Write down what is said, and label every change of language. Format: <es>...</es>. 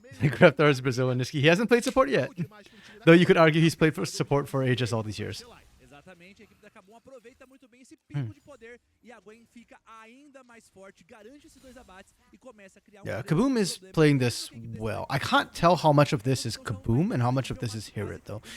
<en>Grab Thor's Brazil and Niski. He hasn't played support yet. Though you could argue he's played for support for ages all these years.</en> <pt>Exatamente, a equipe da Kabum aproveita muito bem esse pico de poder e a Gwen fica ainda mais forte, garante esses 2 abates e começa a criar</pt> <en>Yeah, Kaboom is playing this well. I can't tell how much of this is Kaboom and how much of this is Hirit though.</en>